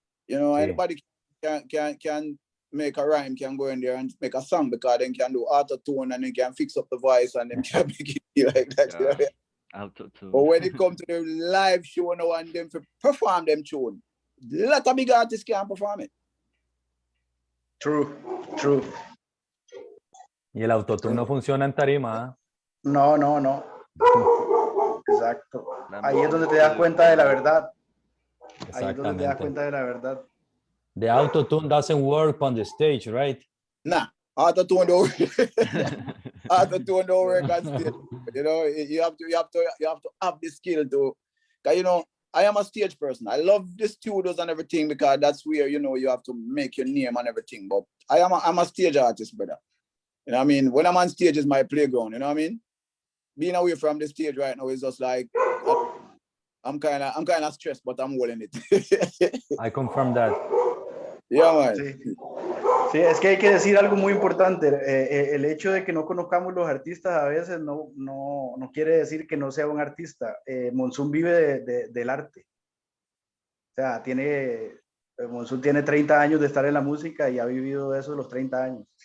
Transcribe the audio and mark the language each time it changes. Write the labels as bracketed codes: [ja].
[en] Anybody can make a rhyme, can go in there and make a song because they can do auto-tune and they can fix up the voice and they can make it be like that. Yeah. Auto-tune. But when it comes to the live show now and them to perform them tune, a lot of big artists can't perform it. True. [es] Y el autotune no funciona en tarima. No. Exacto. Ahí es donde te das cuenta de la verdad. Ahí es donde te das cuenta de la verdad. [en] The autotune doesn't work on the stage, right? Nah, autotune don't work. Autotune don't work on stage. You have to have the skill to, because I am a stage person. I love the studios and everything because that's where you have to make your name and everything. But I'm a stage artist, brother. You know what I mean? When I'm on stage, is my playground. You know what I mean? being away from the stage right now is just like I'm kind of stressed, but I'm holding it. I confirm that. Yeah, man. [es] Sí. Sí, es que hay que decir algo muy importante. El hecho de que no conozcamos los artistas a veces no quiere decir que no sea un artista. Monsoom vive del arte. O sea, Monsoom tiene 30 años de estar en la música y ha vivido de eso los 30 años.